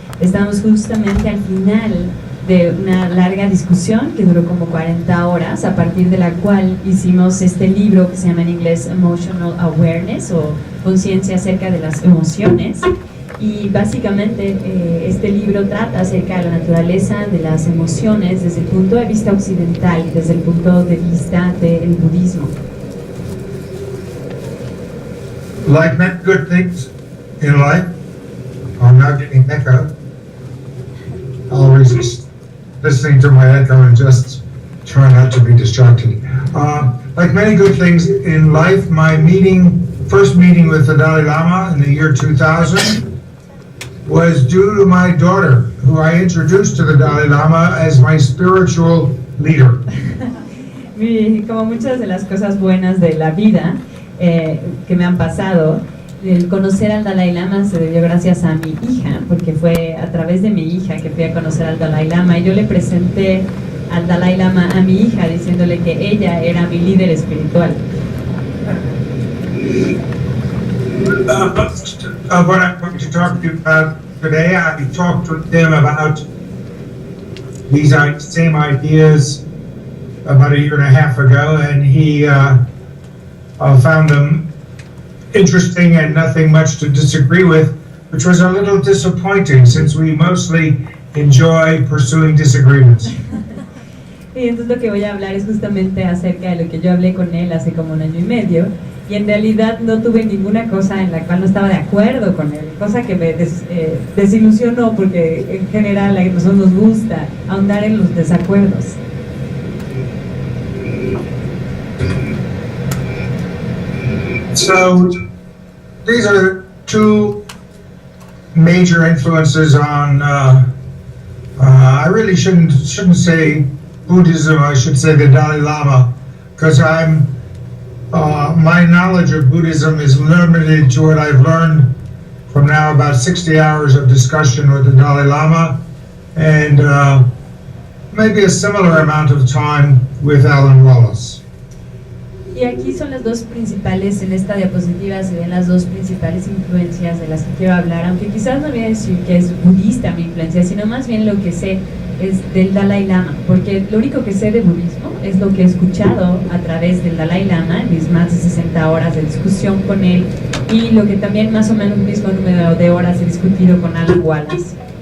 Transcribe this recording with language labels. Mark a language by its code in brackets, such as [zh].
[es] Estamos justamente al final de una larga discusión que duró como 40 horas, a partir de la cual hicimos este libro que se llama en inglés Emotional Awareness, o conciencia acerca de las emociones. Y básicamente este libro trata acerca de la naturaleza de las emociones desde el punto de vista occidental, desde el punto de vista del budismo. [en] Like many good things in life, I'm now getting echo. I'll resist listening to my echo and just try not to be distracted. Like many good things in life, my first meeting with the Dalai Lama in the year 2000 was due to my daughter, who I introduced to the Dalai Lama as my spiritual leader. [es] Como muchas de las cosas buenas de la vida, que me han pasado, el conocer al Dalai Lama se debió gracias a mi hija, porque fue a través de mi hija que fui a conocer al Dalai Lama, y yo le presenté al Dalai Lama a mi hija diciéndole que ella era mi líder espiritual. [en] What I'm going to talk to you about today, I talked with them about these same ideas about a year and a half ago, and he found them interesting and nothing much to disagree with, which was a little disappointing since we mostly enjoy pursuing disagreements. [es] Y entonces lo que voy a hablar es justamente acerca de lo que yo hablé con él hace como 1 año y medio, y en realidad no tuve ninguna cosa en la cual no estaba de acuerdo con él, cosa que me desilusionó, porque en general a nosotros nos gusta ahondar en los desacuerdos. [en] So these are two major influences on. I really shouldn't say Buddhism. I should say the Dalai Lama, because my knowledge of Buddhism is limited to what I've learned from now about 60 hours of discussion with the Dalai Lama, and maybe a similar amount of time with Alan Wallace. [es] Y aquí son las dos principales, en esta diapositiva se ven las dos principales influencias de las que quiero hablar, aunque quizás no voy a decir que es budista mi influencia, sino más bien lo que sé es del Dalai Lama, porque lo único que sé de budismo es lo que he escuchado a través del Dalai Lama, en mis más de 60 horas de discusión con él, y lo que también más o menos el mismo número de horas he discutido con Alan Wallace.